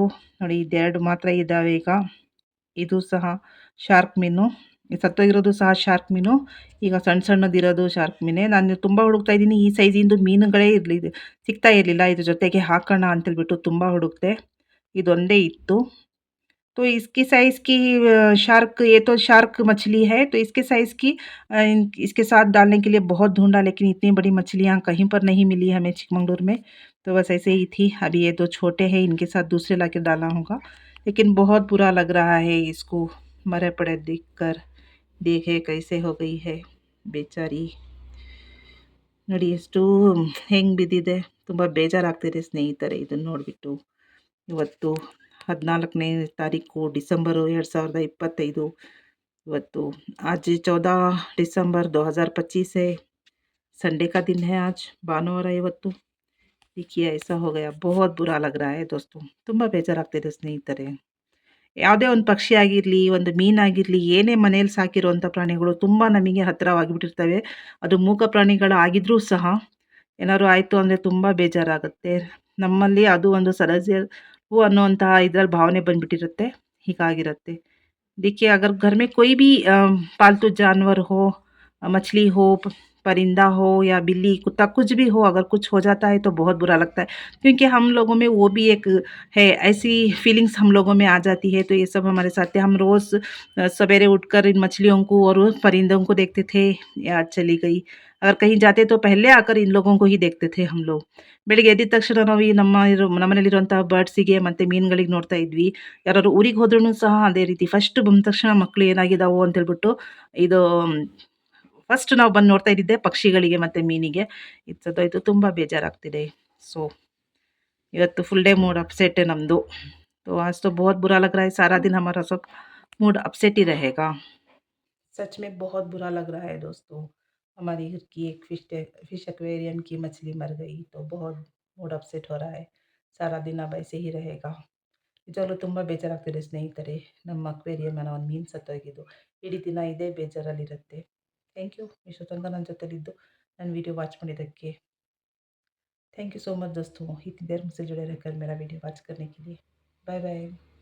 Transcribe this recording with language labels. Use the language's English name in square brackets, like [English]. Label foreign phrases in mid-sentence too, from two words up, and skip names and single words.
[Kannada] ನೋಡಿ ಇದೆರಡು ಮಾತ್ರ ಇದ್ದಾವೆ ಈಗ. ಇದು ಸಹ ಶಾರ್ಕ್ ಮೀನು. ಈ ಸತ್ತೋಗಿರೋದು ಸಹ ಶಾರ್ಕ್ ಮೀನು. ಈಗ ಸಣ್ಣ ಸಣ್ಣದಿರೋದು ಶಾರ್ಕ್ ಮೀನೇ. ನಾನು ತುಂಬ ಹುಡುಕ್ತಾ ಇದ್ದೀನಿ. ಈ ಸೈಜಿಂದು ಮೀನುಗಳೇ ಸಿಗ್ತಾ ಇರಲಿಲ್ಲ. ಇದ್ರ ಜೊತೆಗೆ ಹಾಕೋಣ ಅಂತೇಳ್ಬಿಟ್ಟು ತುಂಬ ಹುಡುಕ್ದೆ. ಇದೊಂದೇ ಇತ್ತು. [Hindi] तो इसकी साइज़ की शार्क, ये तो शार्क मछली है, तो इसके साइज़ की इसके साथ डालने के लिए बहुत ढूँढा, लेकिन इतनी बड़ी मछलियाँ कहीं पर नहीं मिली हमें चिकमंगलूर में। तो बस ऐसे ही थी। अभी ये 2 छोटे हैं, इनके साथ दूसरे लाके डाला होगा। लेकिन बहुत बुरा लग रहा है इसको मरे पड़े देखकर। देखे कैसे हो गई है बेचारी। [Kannada] ನೋಡಿ ಎಷ್ಟು ಹೆಂಗೆ ಬಿದ್ದಿದೆ. ತುಂಬ ಬೇಜಾರಾಗ್ತಿದೆ ಸ್ನೇಹಿತರೆ ಇದನ್ನು ನೋಡಿಬಿಟ್ಟು. ಇವತ್ತು 14ನೇ ತಾರೀಖು ಡಿಸೆಂಬರ್ 2025। [Hindi] ಇವತ್ತು आज 14 दिसंबर 2025 है। संडे का दिन है आज, [Kannada] ಭಾನುವಾರ ಇವತ್ತು. [Hindi] देखिए ऐसा हो गया, बहुत बुरा लग रहा है दोस्तों. [Kannada] ತುಂಬ ಬೇಜಾರಾಗ್ತಿದೆ ಸ್ನೇಹಿತರೆ. ಯಾವುದೇ ಒಂದು ಪಕ್ಷಿ ಆಗಿರಲಿ, ಒಂದು ಮೀನಾಗಿರಲಿ, ಏನೇ ಮನೆಯಲ್ಲಿ ಸಾಕಿರುವಂಥ ಪ್ರಾಣಿಗಳು ತುಂಬ ನಮಗೆ ಹತ್ತಿರವಾಗಿಬಿಟ್ಟಿರ್ತವೆ. ಅದು ಮೂಕ ಪ್ರಾಣಿಗಳು ಆಗಿದ್ರೂ ಸಹ ಏನಾದ್ರು ಆಯಿತು ಅಂದರೆ ತುಂಬ ಬೇಜಾರಾಗುತ್ತೆ. ನಮ್ಮಲ್ಲಿ ಅದು ಒಂದು ಸದಸ್ಯರು ಅನ್ನುವಂತಹ ಇದ್ರಲ್ಲಿ ಭಾವನೆ ಬಂದ್ಬಿಟ್ಟಿರುತ್ತೆ. ಹೀಗಾಗಿರುತ್ತೆ. [Hindi] देखिए अगर घर में कोई भी पालतू जानवर हो, मछली हो, परिंदा हो या बिल्ली, कुत्ता कुछ भी हो, अगर कुछ हो जाता है तो बहुत बुरा लगता है। क्योंकि हम लोगों में वो भी एक है, ऐसी फीलिंग्स हम लोगों में आ जाती है। तो ये सब हमारे साथ है। हम रोज़ सवेरे उठकर इन मछलियों को और परिंदों को देखते थे, ये आज चली गई। अगर कहीं जाते तो पहले आकर इन लोगों को ही देखते थे हम लोग. [Kannada] ಬೆಳಿಗ್ಗೆ ಎದ್ದಿದ ತಕ್ಷಣ ನಾವು ಈ ನಮ್ಮನೇಲಿರುವಂತಹ ಬರ್ಡ್ಸಿಗೆ ಮತ್ತು ಮೀನುಗಳಿಗೆ ನೋಡ್ತಾ ಇದ್ವಿ. ಯಾರಾದ್ರು ಊರಿಗೆ ಹೋದ್ರೂ ಸಹ ಅದೇ ರೀತಿ ಫಸ್ಟ್ ಬಂದ ತಕ್ಷಣ ಮಕ್ಕಳು ಏನಾಗಿದಾವು ಅಂತೇಳ್ಬಿಟ್ಟು ಇದು ಫಸ್ಟ್ ನಾವು ಬಂದು ನೋಡ್ತಾ ಇದ್ದಿದ್ದೆ ಪಕ್ಷಿಗಳಿಗೆ ಮತ್ತು ಮೀನಿಗೆ. ಇದು ಸತ್ತೋಯ್ತು. ತುಂಬ ಬೇಜಾರಾಗ್ತಿದೆ. सो ಇವತ್ತು [Hindi] फुल डे मूड अपसेट है [Kannada] नಮ್ಮದು. [Hindi] तो आज तो बहुत बुरा लग रहा है, सारा दिन हमारा सब [English] mood upset [Hindi] ही रहेगा. सच में बहुत बुरा लग रहा है दोस्तों. हमारी घर की एक [English] fish aquarium [Hindi] की मछली मर गई तो बहुत [English] mood upset [Hindi] हो रहा है. सारा दिन अब ऐसे ही रहेगा. [Kannada] ನಿಜವಾಗ್ಲೂ ತುಂಬ ಬೇಜಾರಾಗ್ತಿದೆ ಸ್ನೇಹಿತರೆ. ನಮ್ಮ ಅಕ್ವೇರಿಯಂನ ಒಂದು ಮೀನು ಸತ್ತೋಗಿದ್ದು. ಇಡೀ ದಿನ ಇದೇ ಬೇಜಾರಲ್ಲಿರುತ್ತೆ. [English] thank you [Kannada] ಇಷ್ಟು ತನಕ ನನ್ನ ಜೊತೆಲಿದ್ದು ನನ್ನ [English] video watch [Kannada] ಮಾಡಿದ್ದಕ್ಕೆ. [English] thank you so much [Hindi] दोस्तों. इतनी देर मुझसे जुड़े रहकर मेरा [English] video watch [Hindi] करने के लिए. बाय बाय.